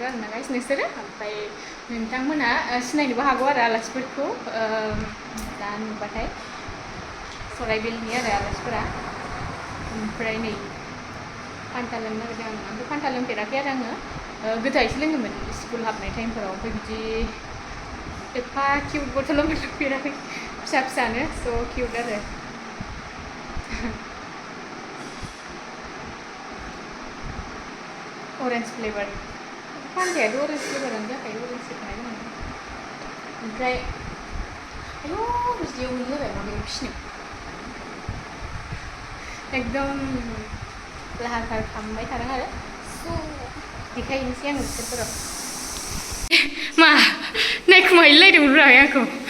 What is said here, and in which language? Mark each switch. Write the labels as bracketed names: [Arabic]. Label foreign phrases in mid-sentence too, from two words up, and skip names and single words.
[Bodo] आरो ना गाइस नोंसोरो ओमफ्राय नोंथांमोना सिनायनोबो हागौ आरो आलासिफोरखौ दा नुबाथाय सराइबिलनि आरो आलासिफोरा ओमफ्राय नै फान्था लोंनो नागिरदों आं ओमफ्राय फान्था लोंफेराखै आरो आङो गोदोहायसो लोङोमोन स्कुल हाबनाय टाइमफोराव ओमफ्राय बिदि एफा किउट बथलाव लोंफेराखै फिसा फिसानो स' किउट आरो [English] orange flavor [Bodo] फान्थायाथ' [English] orange flavor [Bodo] आनो जाखायो orange सोखानाय दङ ओमफ्राय आयौ बिदियाव गोलैलायबाय माबायाव फिसिनो एकदम लाहार फाहार खालामबाय थादों आरो स' देखायनोसै आङो बिसोरफोराव मा नायखुमाहैलायदोंमोन आंखौ